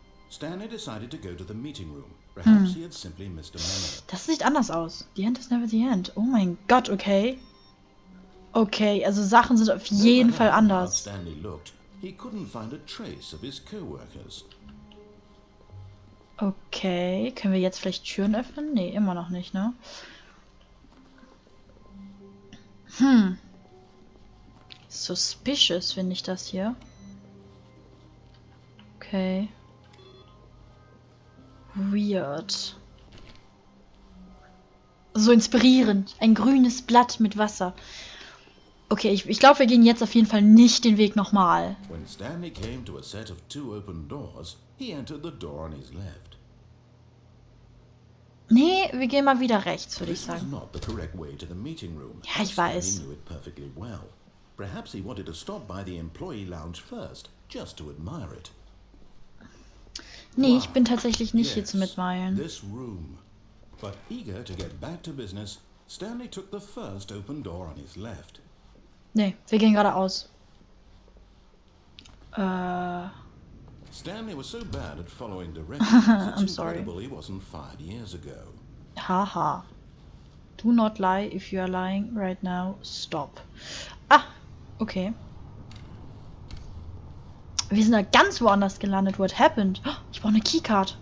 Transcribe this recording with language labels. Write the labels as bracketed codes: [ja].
[en] Stanley decided to go to the meeting room. Perhaps he had simply missed a memo. [de] Das sieht anders aus. [en] The end is never the end. [de] Oh mein Gott, okay. Okay, also Sachen sind auf jeden Fall anders. [en] Stanley looked, he couldn't find a trace of his co-workers. [de] Okay, können wir jetzt vielleicht Türen öffnen? Nee, immer noch nicht, ne? Suspicious finde ich das hier. Okay. [en] Weird. [de] So inspirierend. Ein grünes Blatt mit Wasser. Okay, ich glaube, wir gehen jetzt auf jeden Fall nicht den Weg nochmal. [en] When Stanley came to a set of 2 open doors, he entered the door on his left. [de] Nee, wir gehen mal wieder rechts, würde ich [en] This was [de] sagen. [en] not the correct way to the meeting room. [de] Ja, ich weiß. [en] Stanley knew it perfectly well. Perhaps he wanted to stop by the employee lounge first, just to admire it. [de] Nee, ich bin tatsächlich nicht hier zum Mitmalen. [en] This room. But eager to get back to business, Stanley took the first open door on his left. [de] Nee, wir gehen geradeaus. [en] Stanley was so bad at following directions, I'm it's sorry. incredible he wasn't fired years ago. Haha. Do not lie. If you are lying right now, stop. Ah, okay. [de] Wir sind da ganz woanders gelandet. [en] What happened? [de] Oh, ich brauche eine Keycard.